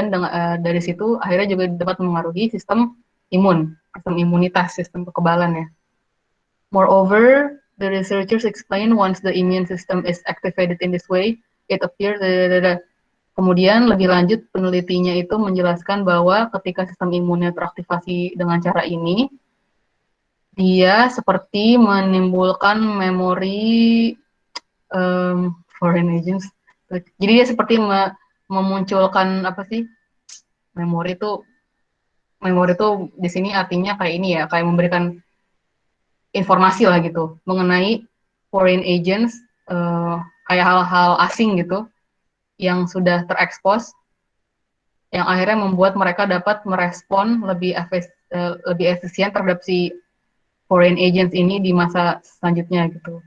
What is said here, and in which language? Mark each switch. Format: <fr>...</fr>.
<id>Dan dari situ akhirnya juga dapat mempengaruhi sistem imunitas, sistem kekebalan ya.</id> <en>Moreover, the researchers explain once the immune system is activated in this way, it appears.</en> <id>Kemudian lebih lanjut penelitinya itu menjelaskan bahwa ketika sistem imunnya teraktivasi dengan cara ini, dia seperti menimbulkan memori foreign agents. Jadi dia seperti memunculkan apa sih? Memori itu di sini artinya kayak ini ya, kayak memberikan informasi lah gitu mengenai foreign agents, kayak hal-hal asing gitu yang sudah terekspos, yang akhirnya membuat mereka dapat merespon lebih efisien terhadap si foreign agents ini di masa selanjutnya gitu.</id>